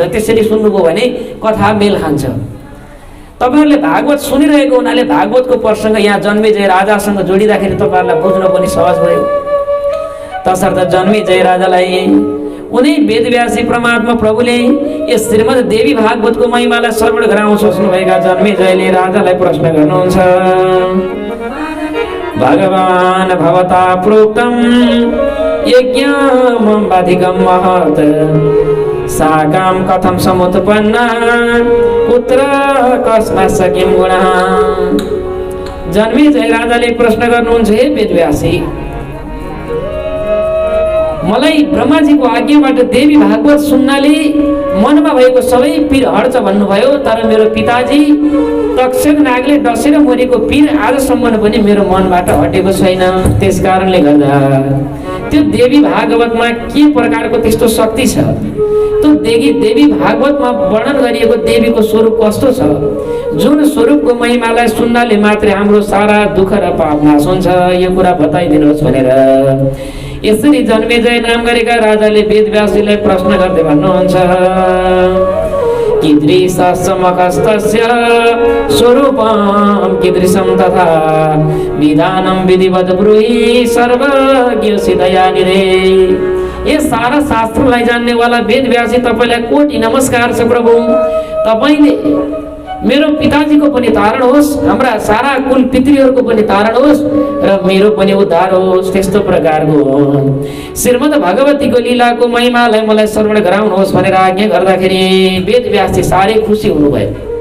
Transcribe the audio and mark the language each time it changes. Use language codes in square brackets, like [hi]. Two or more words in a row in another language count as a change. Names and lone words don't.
[ne] त्यसरी सुन्नुभयो भने कथा मेल खान्छ। तपाईहरुले भागवत सुनिरहेको हुनाले भागवतको प्रसंग यहाँ जन्मेजय राजासँग जोडिँदाखेरि तपाईहरुलाई बुझ्न पनि सहज भयो। तसर्थ जन्मेजय राजालाई उनी वेदव्यासी परमात्मा प्रभुले यस श्रीमद् देवी भागवतको महिमालाई श्रवण गराउन सोच्नुभएका जन्मेजयले राजालाई प्रश्न गर्नुहुन्छ। [sa] भगवान भवता प्रोक्तम यज्ञम अधिकम महत् साकाम कथम समुत्पन्ना पुत्र कस्मात् सकिम गुणः। [ne] जन्मेजय राजाले प्रश्न गर्नुहुन्छ, हे वेदव्यासी, मलाई ब्रह्माजीको आज्ञाबाट देवी भागवत सुन्नाले मनमा भएको सबै पीर हट्छ भन्नुभयो, तर मेरो पिताजी तक्षक नागले डसेर मरेको पीर आजसम्म पनि मेरो मनबाट हटेको छैन। त्यस कारणले गर्दा त्यो देवी भागवतमा के प्रकारको त्यस्तो शक्ति छ, त्यो देवी भागवतमा वर्णन गरिएको देवीको स्वरूप कस्तो छ, जुन स्वरूपको महिमालाई सुन्नाले मात्रै हाम्रो सारा दुःख र पाप नाश हुन्छ, यो कुरा बताइदिनुहोस् भनेर यसरी जन्मेजय नाम गरेका राजाले वेदव्यासजीलाई प्रश्न गर्दै भन्नुहुन्छ। [sa] कीदृशमकस्तस्य स्वरूपं कीदृशं तथा विधानं विधिवत् ब्रूहि सर्वज्ञ सिद्धया निधे। [ne] यस सारा शास्त्रलाई जान्नेवाला वेदव्यासी तपाईँलाई कोटि नमस्कार छ प्रभु। तपाईँले मेरो पिताजीको पनि तारण होस्, हाम्रा सारा कुल पितृहरूको पनि तारण होस् र मेरो पनि उद्धार होस्। त्यस्तो प्रकारको श्रीमद् भगवतीको लीलाको महिमालाई मलाई श्रवण गराउनुहोस् भनेर आज्ञा गर्दाखेरि वेदव्यासजी साह्रै खुसी हुनुभयो।